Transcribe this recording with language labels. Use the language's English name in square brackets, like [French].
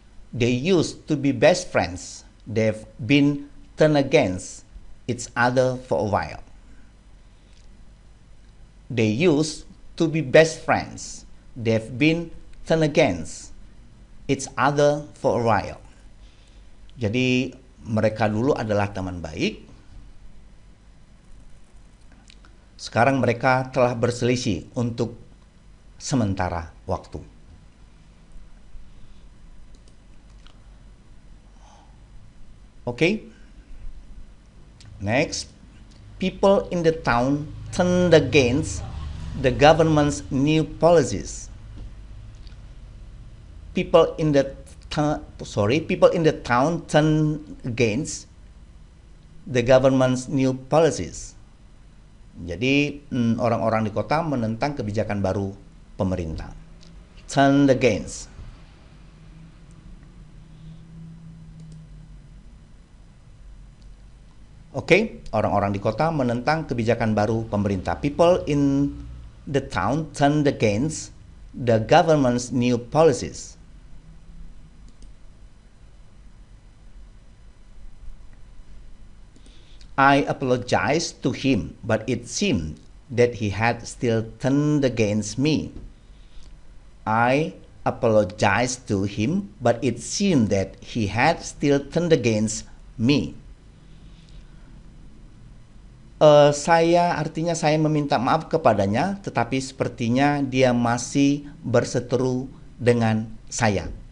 [English] They used to be best friends. They've been turned against each other for a while. They used to be best friends. They've been turned against each other for a while. [Indonesian] Jadi mereka dulu adalah teman baik. Sekarang mereka telah berselisih untuk sementara waktu. [English] Okay. Next, people in the town turned against the government's new policies. People in the town turned against the government's new policies. [Indonesian] Jadi orang-orang di kota menentang kebijakan baru pemerintah. [English] Turned against. [Indonesian] Oke, orang-orang di kota menentang kebijakan baru pemerintah. [English] People in the town turned against the government's new policies. I apologized to him, but it seemed that he had still turned against me. I apologized to him, but it seemed that he had still turned against me. [Indonesian] Artinya saya meminta maaf kepadanya, tetapi sepertinya dia masih berseteru dengan saya.